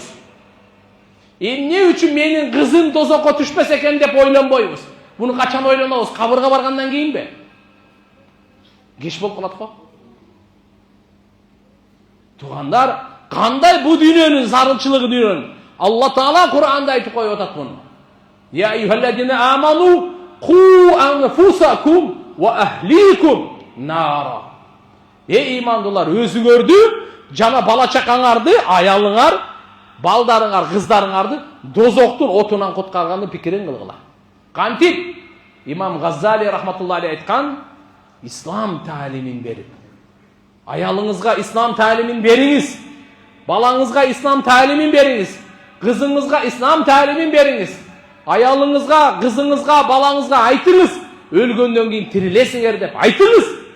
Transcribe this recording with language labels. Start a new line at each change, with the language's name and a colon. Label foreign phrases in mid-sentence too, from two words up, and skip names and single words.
Kyrgyz: Эмне үчүн менин кызым дозокко түшпөс экен деп ойлонбойбуз. Буну качан ойлонобуз? Кабырга баргандан кийинби? Кеч болуп калат го. Тугандар, кандай бу дүйнөнүн зарылчылыгы дүйнөнүн? Алла Таала Кур'анда айтып коюп атат муну.
Arabic: يا أيها الذين آمنوا قوا أنفسكم وأهليكم نارا.
Kyrgyz: Эй имандуулар, өзүңөрдү жана бала чакаңарды, аялыңар, балдарыңар, кыздарыңарды дозоктун отунан куткаргандын пикирин кылгыла. Кантип Имам Газзали рахматуллахи айткан: ислам таалимин берип, аялыңызга ислам таалимин бериңиз, балаңызга ислам таалимин бериңиз, кызыңызга ислам таалимин бериңиз, аялыңызга, кызыңызга, балаңызга айтыңыз, өлгөндөн кийин тирилесиңер деп айтыңыз.